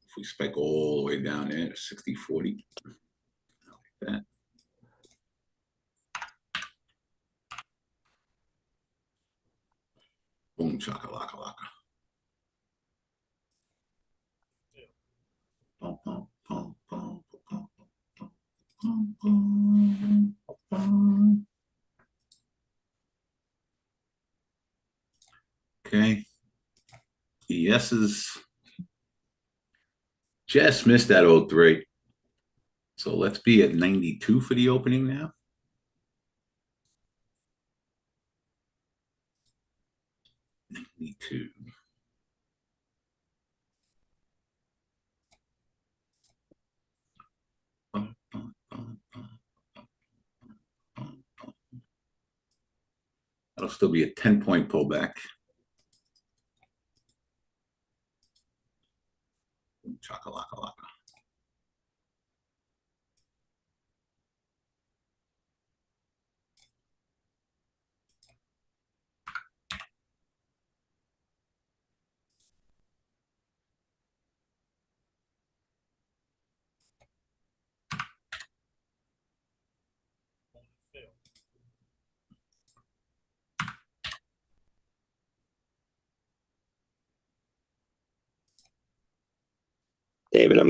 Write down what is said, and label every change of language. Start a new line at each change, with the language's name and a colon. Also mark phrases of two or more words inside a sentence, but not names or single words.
English: If we spike all the way down there, $60.40. Like that. Boom, chaka laka laka. Pum, pum, pum, pum, pum, pum, pum, pum. Okay. ES's just missed that 03. So let's be at 92 for the opening now. 92. That'll still be a 10-point pullback. Chaka-laka-laka. David, I'm going